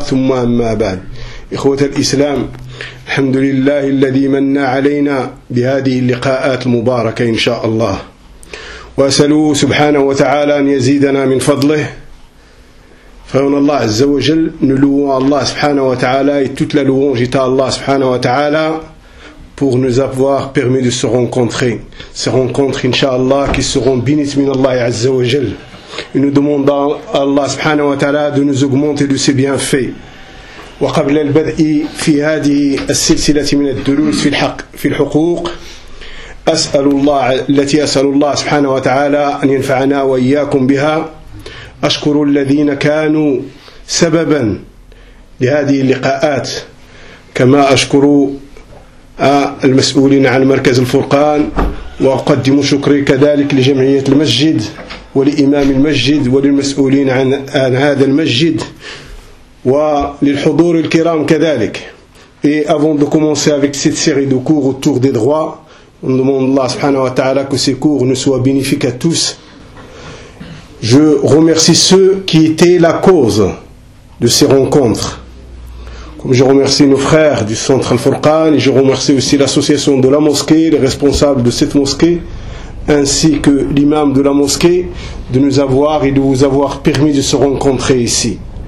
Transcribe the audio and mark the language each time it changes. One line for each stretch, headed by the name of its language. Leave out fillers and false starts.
Arabic: ثم أما بعد، إخوة الإسلام، الحمد لله الذي منى علينا بهذه اللقاءات المباركة إن شاء الله، وأسأله سبحانه وتعالى أن يزيدنا من فضله. فهنا الله عز وجل نلوى الله سبحانه وتعالى يتوت للوان جيتا الله سبحانه وتعالى
French: pour nous avoir permis de se rencontrer inshallah qui seront bénis
Arabic: min Allah عز وجل.
French: Et nous demandons à Allah
Arabic: سبحانه وتعالى
French: de nous augmenter de ses bienfaits.
Arabic: وقبل البدء في هذه السلسلة من الدروس في الحق في الحقوق أسأل الله التي أسأل الله سبحانه وتعالى أن ينفعنا وإياكم بها، أشكر الذين كانوا سببا لهذه اللقاءات، كما أشكر المسؤولين عن مركز الفرقان، وأقدم شكري كذلك لجمعية المسجد ولإمام المسجد وللمسؤولين عن هذا المسجد وللحضور الكرام كذلك.
French: Et avant de commencer avec cette série de cours autour des droits, on demande Allah
Arabic: subhanahu wa ta'ala
French: que ces cours ne soient bénéfiques à tous. Je remercie ceux qui étaient la cause de ces rencontres. Comme je remercie nos frères du centre Al-Furqan, et je remercie aussi l'association de la mosquée, les responsables de cette mosquée, ainsi que l'imam de la mosquée, de nous avoir et de vous avoir permis de se rencontrer ici.